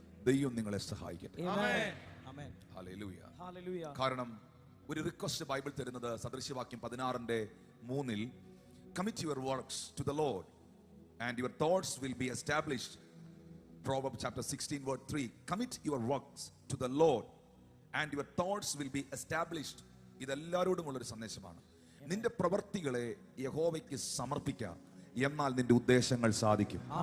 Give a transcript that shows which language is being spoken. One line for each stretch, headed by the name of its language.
Malayalam: ദൈവം നിങ്ങളെ സഹായിക്കട്ടെ. ഹല്ലേലൂയ. കാരണം ഒരു റിക്വസ്റ്റ് ബൈബിൾ തരുന്നത് സദൃശ്യവാക്യം 16:3
English: Commit your works to the Lord and your thoughts will be established. Proverbs chapter 16:3 commit your works to the Lord and your thoughts will be established.
Malayalam: ഇതെല്ലാവരോടുമുള്ള ഒരു സന്ദേശമാണ്. നിന്റെ പ്രവൃത്തികളെ യഹോവയ്ക്ക് സമർപ്പിക്കുക, എന്നാൽ നിന്റെ ഉദ്ദേശങ്ങൾ സാധിക്കും.